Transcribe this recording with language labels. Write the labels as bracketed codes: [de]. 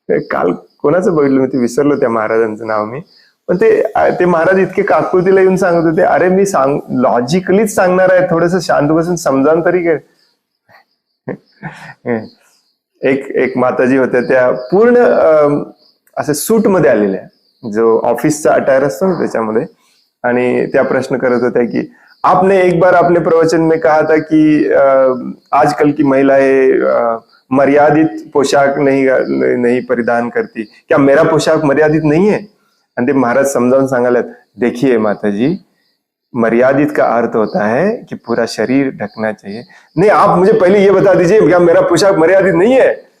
[mr] काल कोणाचं बघितलं मी, ते विसरलो त्या महाराजांचं नाव मी, पण ते महाराज इतके काकुळतीला येऊन सांगत होते, अरे मी लॉजिकलीच सांगणार आहे, थोडंसं शांत बसून समजावून तरी घे. एक माताजी होत्या, त्या पूर्ण असे सूट मध्ये आलेल्या, जो ऑफिसचा अटायर असतो ना त्याच्यामध्ये. आणि त्या प्रश्न करत होत्या की [hi] आपने एक बार अपने प्रवचन में कहा था कि आजकल की महिलाएं मर्यादित पोशाक नहीं परिधान करती, क्या मेरा पोशाक मर्यादित नहीं है? [mr] आणि ते महाराज समजावून सांगायला, [hi] देखिए माताजी, मर्यादित का अर्थ होता है कि पूरा शरीर ढकना चाहिए. नहीं, आप मुझे पहले ये बता दीजिए क्या मेरा पोशाक मर्यादित नहीं है?